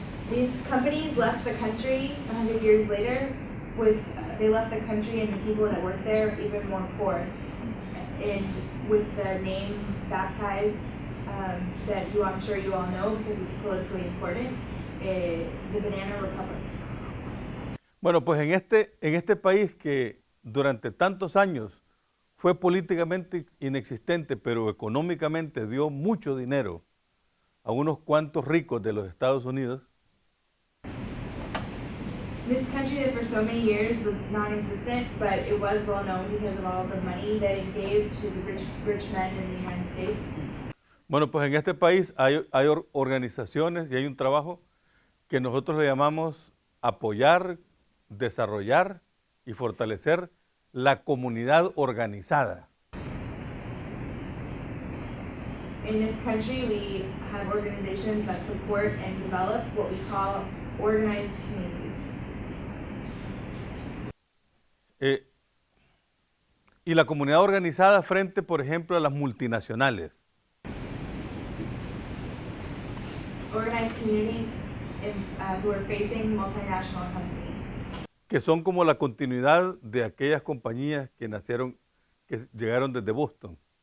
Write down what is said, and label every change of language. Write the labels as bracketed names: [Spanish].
[English] These companies left the country 100 years later they left the country and the people that worked there even more poor. And with the name baptized, that I'm sure you all know because it's politically important, the Banana Republic. [Spanish] Bueno, pues en este país que durante tantos años fue políticamente inexistente, pero económicamente dio mucho dinero a unos cuantos ricos de los Estados Unidos. [English] This country that for so many years was non-existent, but it was well known because of all the money that it gave to the rich men in the United States. [Spanish] Bueno, pues en este país hay organizaciones y hay un trabajo que nosotros le llamamos apoyar, desarrollar y fortalecer la comunidad organizada. [English] In this country, we have organizations that support and develop what we call organized communities. [Spanish] Y la comunidad organizada frente, por ejemplo, a las multinacionales. [English] Organized communities who are facing multinational companies. [Spanish] Que son como la continuidad de aquellas compañías que llegaron desde Boston.